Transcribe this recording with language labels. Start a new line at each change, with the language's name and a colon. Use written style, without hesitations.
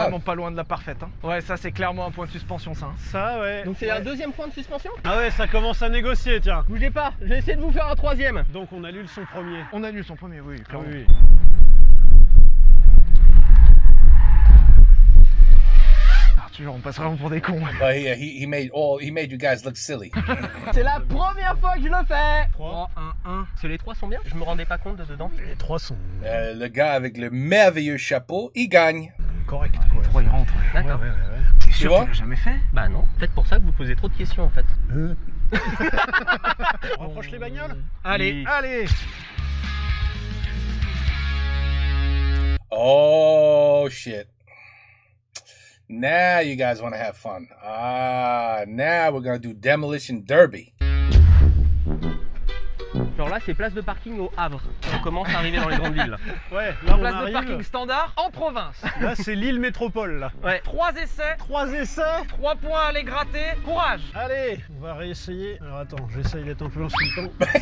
French: Vraiment pas loin de la parfaite. Hein. Ouais, ça c'est clairement un point de suspension, ça. Hein. Ça, ouais. Donc c'est un deuxième point de suspension? Ah ouais, ça commence à négocier, tiens. Bougez pas, je vais essayer de vous faire un troisième. Donc on annule son premier. On annule son premier, oui, Ah clairement. oui. Arthur, on passe vraiment pour des cons.
English: But he made you guys look silly.
French: C'est la première fois que je le fais. 3. 1-1. Parce que les trois sont bien, je me rendais pas compte de dedans. Les 3 sont Le gars avec le merveilleux chapeau, il gagne. corrects, quoi. 3, il rentre. D'accord. T'es Tu sûr vois qu'il l'a jamais fait? Bah non, peut-être pour ça que vous posez trop de questions en fait. On rapproche les bagnoles. Allez, Oui. allez.
English: Oh shit. Now you guys want to have fun. Now we're going to do Demolition Derby.
French: Genre là, c'est place de parking au Havre. On commence à arriver dans les grandes villes. Ouais, là on Place de arrive. parking standard en province. Là c'est l'île métropole là. Ouais. 3 essais, 3 essais. 3 points à les gratter. Courage. Allez, on va réessayer. Alors attends, j'essaye d'être un peu insultant.